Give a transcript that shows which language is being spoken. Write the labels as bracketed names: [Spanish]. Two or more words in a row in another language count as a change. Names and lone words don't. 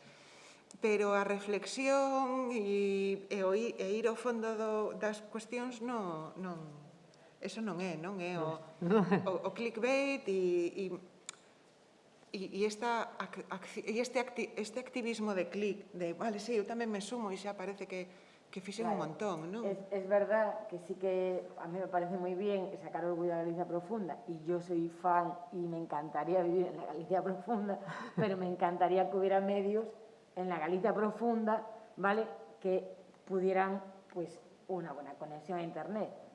[Galician] Pero a reflexión e ir ao fondo das cuestións non... Eso non é o clickbait e este activismo de clic, de, vale, sí, eu tamén me sumo e xa parece que fixen un montón, non? [Spanish] Es verdad que sí que a mí me parece moi bien sacar orgullo da Galicia profunda y yo soy fan y me encantaría vivir en la Galicia profunda, pero me encantaría que hubiera medios en la Galicia profunda, ¿vale?, que pudieran, pues, una buena conexión a internet.